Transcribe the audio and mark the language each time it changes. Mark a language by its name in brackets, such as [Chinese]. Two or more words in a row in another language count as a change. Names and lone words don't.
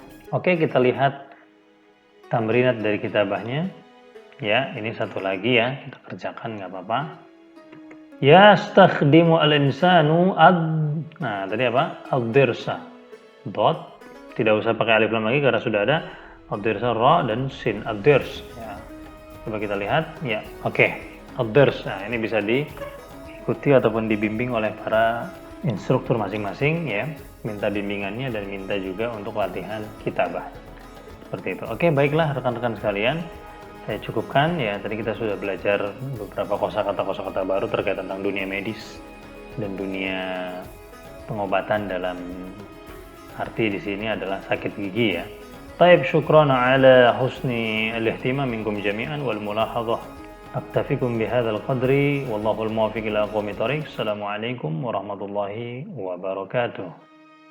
[Indonesian] Oke, kita lihat tamrinat dari kitabahnya. Ya, ini satu lagi ya, kita kerjakan nggak apa-apa. [Arabic] يستخدم الإنسان [Indonesian] nah tadi apa? Ad-dirsa. Dot, tidak usah pakai alif lam lagi karena sudah ada ad-dirsa, ra dan sin, ad-dirs ya. Coba kita lihat ya. Oke. Ad-dirs. Nah, ini bisa diikuti ataupun dibimbing oleh para instruktur masing-masing ya. Minta bimbingannya dan minta juga untuk latihan kitabah. Seperti itu. Oke, baiklah rekan-rekan sekalian. Saya cukupkan ya, tadi kita sudah belajar beberapa kosakata baru terkait tentang dunia medis dan dunia pengobatan, dalam arti di sini adalah sakit gigi ya. [Arabic] طيب، شكرا على حسن الاهتمام منكم جميعا والملاحظة. أكتفيكم بهذا القدر والله الموفق إلى أقوم الطريق. السلام عليكم ورحمة الله وبركاته.